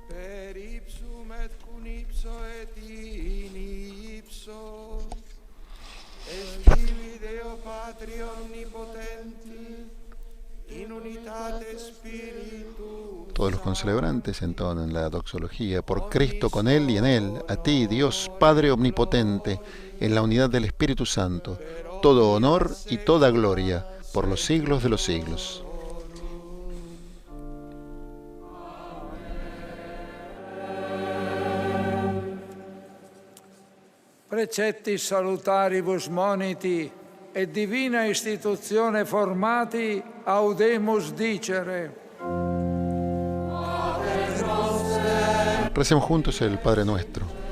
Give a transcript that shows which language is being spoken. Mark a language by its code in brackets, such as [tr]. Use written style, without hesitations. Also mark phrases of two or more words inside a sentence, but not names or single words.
[es] Todos los concelebrantes entonan la doxología. Por Cristo, con Él y en Él, a ti, Dios Padre omnipotente, en la unidad del Espíritu Santo, todo honor y toda gloria, por los siglos de los siglos. [la] Preceptis salutaribus moniti e divina istituzione formati audemus dicere. [es] Recemos juntos el Padre Nuestro.